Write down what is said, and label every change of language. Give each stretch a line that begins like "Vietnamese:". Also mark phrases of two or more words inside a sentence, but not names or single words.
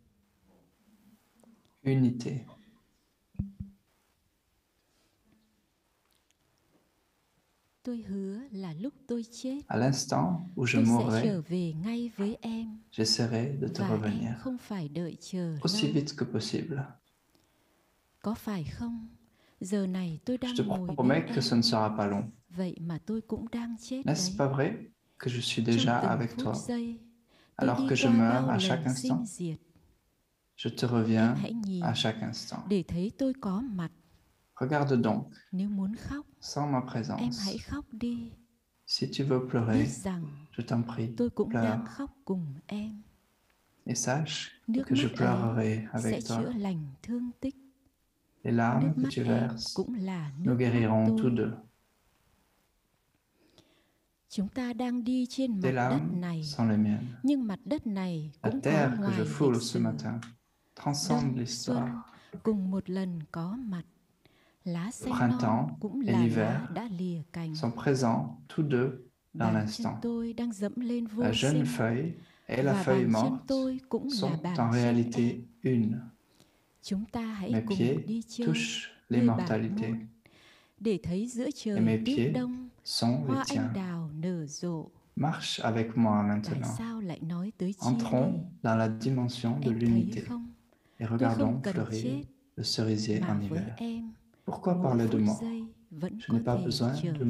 French: Unité.
Vietnamese: tôi hứa là lúc tôi chết,
French: À l'instant où je
Vietnamese: tôi sẽ
French: mourrai,
Vietnamese: trở về ngay với em.
French: j'essaierai de te
Vietnamese: Và
French: revenir
Vietnamese: em không phải đợi chờ
French: aussi
Vietnamese: lâu.
French: vite que possible.
Vietnamese: Có phải không? Giờ này tôi đang
French: Je te
Vietnamese: ngồi
French: promets
Vietnamese: bên
French: que ce ne sera pas long.
Vietnamese: Vậy mà tôi cũng đang chết
French: N'est-ce
Vietnamese: đấy.
French: pas vrai que je suis
Vietnamese: Trong
French: déjà
Vietnamese: từng
French: avec
Vietnamese: phút
French: toi?
Vietnamese: giây,
French: Alors
Vietnamese: tôi
French: que
Vietnamese: đi
French: je
Vietnamese: qua
French: meurs
Vietnamese: bao
French: à chaque
Vietnamese: lần sinh
French: instant,
Vietnamese: diệt.
French: je te
Vietnamese: Em
French: reviens
Vietnamese: hãy nhìn
French: à chaque instant.
Vietnamese: để thấy tôi có mặt.
French: Regarde donc,
Vietnamese: Nếu muốn khóc,
French: sans ma
Vietnamese: em
French: présence.
Vietnamese: hãy khóc đi.
French: Si tu veux
Vietnamese: Biết
French: pleurer,
Vietnamese: rằng
French: je t'en prie,
Vietnamese: tôi cũng đang
French: pleure.
Vietnamese: khóc cùng em.
French: Et sache
Vietnamese: Nước
French: que je
Vietnamese: mắt
French: pleurerai
Vietnamese: ấy
French: avec
Vietnamese: sẽ
French: toi.
Vietnamese: chữa lành thương tích.
French: Les larmes
Vietnamese: Nước
French: que
Vietnamese: mắt
French: tu
Vietnamese: em
French: verses,
Vietnamese: cũng là
French: nous
Vietnamese: nước mắt
French: guérirons tous
Vietnamese: tôi.
French: deux.
Vietnamese: Chúng ta đang đi trên mặt
French: Tes
Vietnamese: đất
French: larmes
Vietnamese: này,
French: sont les miennes.
Vietnamese: nhưng mặt đất này
French: La
Vietnamese: cũng có
French: terre que
Vietnamese: ngoài
French: je foule
Vietnamese: lịch
French: ce
Vietnamese: sử.
French: matin transcende
Vietnamese: Đông, xuân
French: l'histoire.
Vietnamese: cùng một lần có mặt. Lá xanh non
French: Printemps
Vietnamese: cũng
French: et
Vietnamese: là
French: l'hiver
Vietnamese: lá đã lìa cành.
French: sont présents tous deux dans
Vietnamese: Bàn chân
French: l'instant.
Vietnamese: tôi đang dẫm lên vô
French: La jeune
Vietnamese: sinh.
French: feuille et la
Vietnamese: Và
French: feuille
Vietnamese: bàn chân
French: morte
Vietnamese: tôi cũng là
French: sont
Vietnamese: bàn
French: en
Vietnamese: chân
French: réalité
Vietnamese: em.
French: une.
Vietnamese: Chúng ta hãy
French: Mes
Vietnamese: cùng
French: pieds
Vietnamese: đi chơi
French: touchent
Vietnamese: nơi bản
French: l'immortalité
Vietnamese: môn để thấy giữa
French: et
Vietnamese: trời
French: mes
Vietnamese: tuyết
French: pieds
Vietnamese: đông
French: sont
Vietnamese: hoa
French: les
Vietnamese: anh
French: tiens.
Vietnamese: đào nở rộ.
French: Marche avec moi
Vietnamese: Tại
French: maintenant.
Vietnamese: sao lại nói tới chia
French: Entrons
Vietnamese: ly?
French: dans la dimension de
Vietnamese: Em thấy
French: l'unité
Vietnamese: không?
French: et
Vietnamese: Tôi không
French: regardons
Vietnamese: cần
French: fleurir
Vietnamese: chết,
French: le cerisier
Vietnamese: mà
French: en
Vietnamese: với
French: hiver.
Vietnamese: em
French: Pourquoi
Vietnamese: mỗi
French: parler de
Vietnamese: phút
French: mort?
Vietnamese: giây vẫn
French: Je
Vietnamese: có
French: n'ai pas
Vietnamese: thể
French: besoin
Vietnamese: trở
French: de
Vietnamese: về.